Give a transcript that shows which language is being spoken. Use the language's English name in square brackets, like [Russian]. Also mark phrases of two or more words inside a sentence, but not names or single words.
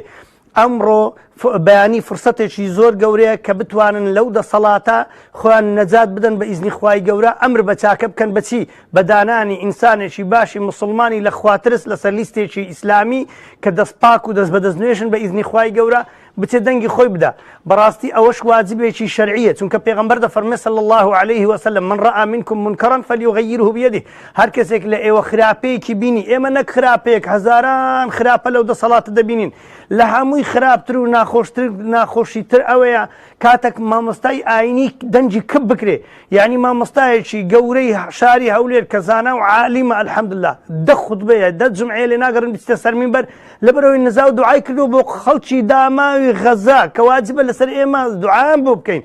[Central Kurdish] ئەمڕۆ بەیانی فرسەتێکی زۆر گەورەیە کە بتوانن لەو دەسەڵاتە خۆیان نەجات بدەن بە ئیزنی خوای گەورە، ئەمر بە چاکە بکەن بەچی بە دانانی ئینسانێکی باشی مسلمانی لە خواترس لەسەر لیستێکی ئیسلامی کە دەستپاک و دەست بەدەستنوێژن بە ئیزنی خوای گەورە بچێت دەنگی خۆی بدە. بەڕاستی ئەوەش واجبێکی شەرعیە، چونکە پێغەمبەر دەفەرمێ [Arabic] صلی الله عليه وسلم من رأى منكم منكرا فليغيره بيده. [Central Kurdish] هەر کەسێک لە ئێوە خراپەیەکی بینی، ئێمە نەک خراپەیەک هەزاران خراپە لەو دەسەڵاتە دەبینین، لە هەمووی خراپتر و ناخۆشیتر ئەوەیە کاتێک مامۆستای ئاینی دەنجی کب بکرێ، یعنی مامۆستایەکی گەورەی شاری هەولێر کە زانا و عالیمە الحەمدلله 10 خوتبەیە 10 جمعەیە لێ ناگەڕن بچتە سەر مینبەر لەبەرەوەی نزا و دوعای کردو بۆ خەڵکی داماوی غەزا کە واجبە لەسەر ئێمە دوعایان بۆ بکەین.